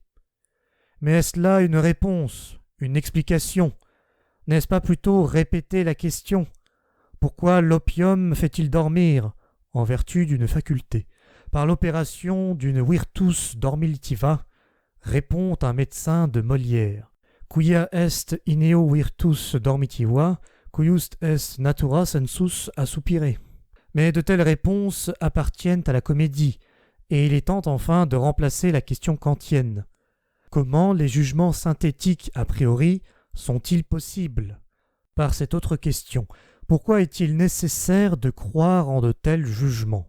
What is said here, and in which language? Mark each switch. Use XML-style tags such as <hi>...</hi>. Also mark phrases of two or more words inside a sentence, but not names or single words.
<fr>Mais est-ce là une réponse, une explication ? N'est-ce pas plutôt répéter la question ? Pourquoi l'opium fait-il dormir ? En vertu d'une faculté. Par l'opération d'une</fr> <la>virtus dormitiva,</la> <fr>répond un médecin de Molière.</fr> <la>Quia est ineo virtus dormitiva, cuius est natura sensus assupire.</la> <fr>Mais de telles réponses appartiennent à la comédie, et il est temps enfin de remplacer la question kantienne. Comment les jugements synthétiques</fr> <la>a priori</la> <fr>sont-ils possibles ? Par cette autre question, pourquoi est-il nécessaire de croire en de tels jugements ?</fr>